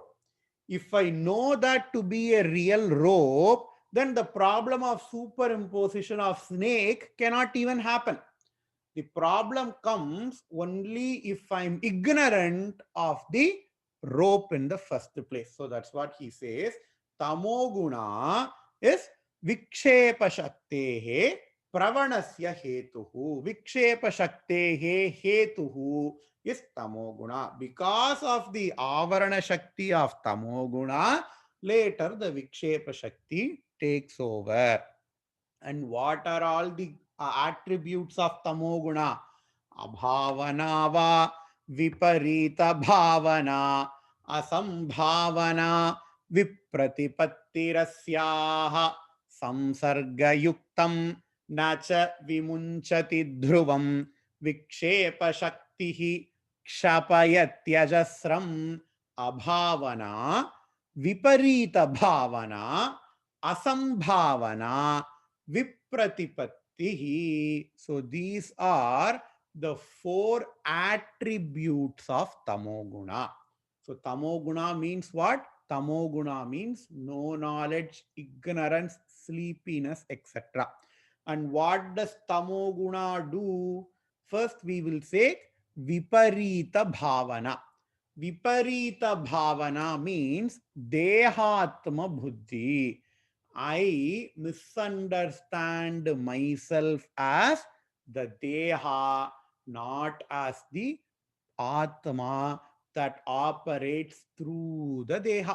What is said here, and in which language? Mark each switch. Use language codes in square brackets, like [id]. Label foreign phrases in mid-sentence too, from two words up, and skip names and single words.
[en] If I know that to be a real rope, then the problem of superimposition of snake cannot even happen. The problem comes only if I'm ignorant of the rope in the first place. So that's what he says. Tamoguna is [sa] vikshepa shaktehe pravanasya hetuhu. Vikshepa shaktehe hetuhu is tamoguna. [en] Because of the [sa] avarana shakti [en] of tamoguna, later the [sa] vikshepa shakti [en] takes over. And what are all the attributes of tamoguna? [sa] Abhavana va viparita bhavana asambhavana vipratipattirasyaha samsargayuktam nacha vimunchati dhruvam vikshepa shaktihi kshapayatyajasram abhavana viparita bhavana asambhavana vipratipattihi. [en] So these are the four attributes of tamoguna. So tamoguna means what? Tamoguna means no knowledge, ignorance, sleepiness, etc. And what does tamoguna do? First we will say [sa] viparita bhavana. Viparita bhavana means dehatma buddhi. [en] I misunderstand myself as the Deha, not as the Atma that operates through the Deha.